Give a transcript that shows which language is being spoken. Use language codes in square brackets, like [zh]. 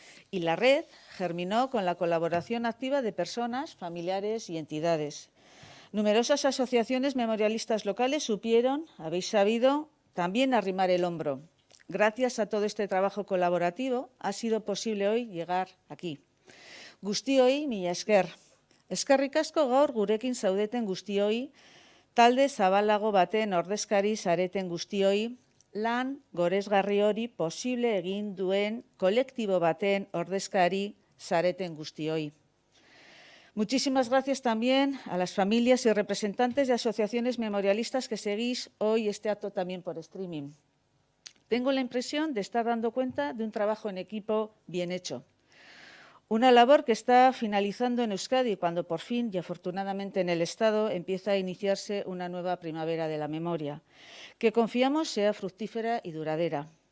[es] Y la red germinó con la colaboración activa de personas, familiares y entidades. Numerosas asociaciones memorialistas locales habéis sabido, también arrimar el hombro. Gracias a todo este trabajo colaborativo ha sido posible hoy llegar aquí. [eu] Guztioi, mila esker. Eskerrik asko gaur gurekin zaudeten guztioi, talde zabalago baten ordezkari zareten guztioi, lan goresgarri hori posible egin duen kolektibo baten ordezkari zareten guztioi. [es] Muchísimas gracias también a las familias y representantes de asociaciones memorialistas que seguís hoy este acto también por streaming. Tengo la impresión de estar dando cuenta de un trabajo en equipo bien hecho. Una labor que está finalizando en Euskadi cuando por fin y afortunadamente en el Estado empieza a iniciarse una nueva primavera de la memoria, que confiamos sea fructífera y duradera.